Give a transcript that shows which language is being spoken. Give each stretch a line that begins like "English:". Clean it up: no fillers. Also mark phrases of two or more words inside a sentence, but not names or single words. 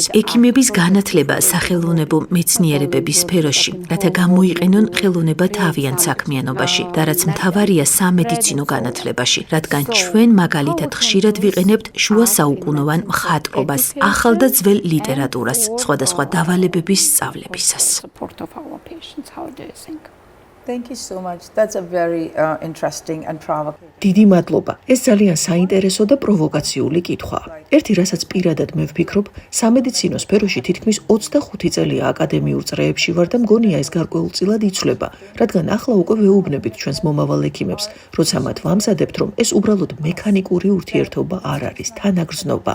Georgian: ექიმების განათლება სახელოვნებო მეცნიერებების სფეროში, რათა გამოიყენონ ხელოვნება თავიანთ საქმიანობაში და რაც მთავარია სამედიცინო განათლებაში, რადგან ჩვენ მაგალითად ხშირად ვიყენებთ შუა საუკუნოვან მხატვრობას, ახალ და ძველ ლიტერატურას, სხვადასხვა დავალებების სწავლებისას.
English: Thank you so much. That's a very interesting and provocative.
Georgian: დიდი მადლობა. ეს ძალიან საინტერესო და პროვოკაციული კითხვაა. ერთი, რასაც პირადად მე ვფიქრობ, სამედიცინო სფეროში თითქმის 25 წელია აკადემიურ წრეებში ვარ და მგონია ეს გარკვეულწილად იცვლება, რადგან ახლა უკვე ვეუბნებით ჩვენს მომავალ ექიმებს, როცა მათ ვამზადებთ, რომ ეს უბრალოდ მექანიკური ურთიერთობა არ არის, თანაგრძნობა.